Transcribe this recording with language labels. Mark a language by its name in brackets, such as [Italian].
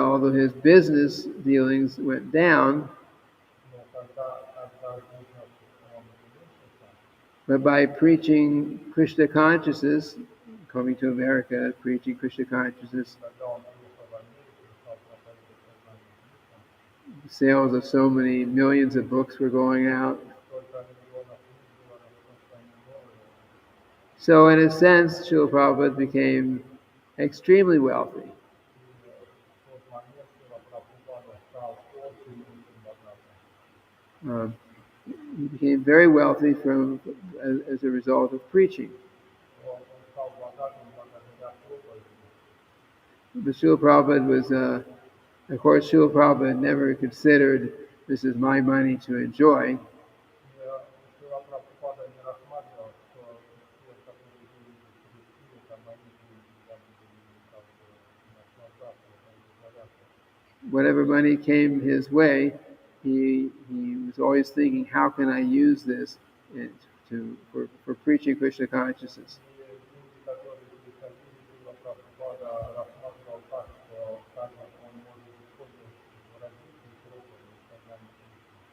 [English] Although his business dealings went down, [Russian] Но когда бизнес он уменьшился, [English] but by preaching Krishna consciousness, coming to America, preaching Krishna consciousness, [Russian] когда он приехал в Америку, стал проповедовать сознание Кришны, [English] sales of so many millions of books were going out. [Russian] столько миллионов книг было распространено. [English] So in a sense, Srila Prabhupada became extremely wealthy. [Russian] И в тот момент Прабхупада стал очень-очень богатым. [English] He became very wealthy as a result of preaching. [Russian] Он стал богатым благодаря проповеди. [English] But Srila Prabhupada was, of course, Srila Prabhupada never considered this is my money to enjoy. [Russian] Шрила Прабхупада не рассматривал, что все, которые были пришли, это мои деньги, я буду как бы наслаждаться, удовлетворяться. [English] Whatever money came his way, he was always thinking, how can I use this for preaching Krishna consciousness? [Russian] И деньги, которые приходили, Шрила Прабхупада рассматривал так, что как он может использовать в развитии проповеди сознания Кришны.